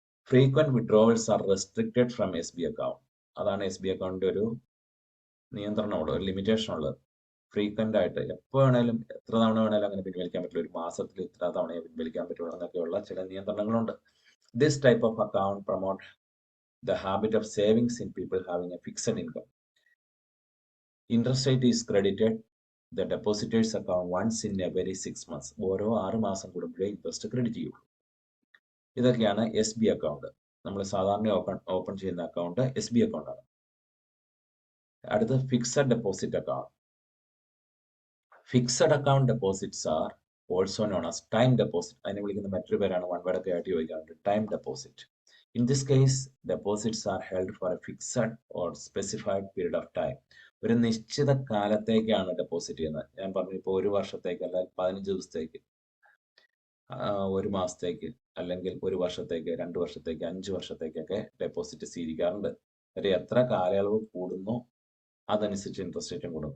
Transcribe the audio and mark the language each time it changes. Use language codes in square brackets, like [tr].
[en] Frequent withdrawals are restricted from SB account. [ml] അതാണ് SB അക്കൗണ്ടിന്റെ ഒരു നിയന്ത്രണമുള്ളത്, ഒരു ലിമിറ്റേഷൻ ഉള്ളത്. ഫ്രീക്വന്റ് ആയിട്ട് എപ്പോൾ വേണേലും എത്ര തവണ വേണേലും അങ്ങനെ പിൻവലിക്കാൻ പറ്റില്ല. ഒരു മാസത്തിൽ ഇത്ര തവണയെ പിൻവലിക്കാൻ പറ്റുള്ളൂ എന്നൊക്കെയുള്ള ചില നിയന്ത്രണങ്ങളുണ്ട്. [en] This type of account promote the habit of savings in people having a fixed income. Interest rate is credited the depositors account once in every 6 months. [ml] ഓരോ 6 മാസം കൂടുമ്പോഴേ ഇൻട്രസ്റ്റ് ക്രെഡിറ്റ് ചെയ്യുള്ളൂ. ഇതൊക്കെയാണ് SB അക്കൗണ്ട്. നമ്മൾ സാധാരണ ഓപ്പൺ ചെയ്യുന്ന account SB account ആണ്. അടുത്ത് fixed deposit account. [en] Fixed account deposits are also known as time deposit. [ml] അതിനെ വിളിക്കുന്ന മറ്റൊരു പേരാണ്, വൺ വേർഡ് ഒക്കെ ആയിട്ട് ചോദിക്കാറുണ്ട്, time deposit. [en] In this case, deposits are held for a fixed or specified period of time. [ml] ഒരു നിശ്ചിത കാലത്തേക്കാണ് ഡെപ്പോസിറ്റ് ചെയ്യുന്നത്. ഞാൻ പറഞ്ഞു, ഇപ്പോൾ 1 വർഷത്തേക്ക്, അല്ലെങ്കിൽ 15 ദിവസത്തേക്ക്, 1 മാസത്തേക്ക്, അല്ലെങ്കിൽ 1 വർഷത്തേക്ക്, 2 വർഷത്തേക്ക്, 5 വർഷത്തേക്കൊക്കെ ഡെപ്പോസിറ്റ് സ്വീകരിക്കാറുണ്ട്. എത്ര കാലയളവ് കൂടുന്നു അതനുസരിച്ച് ഇൻട്രസ്റ്റ് റേറ്റും കൂടും.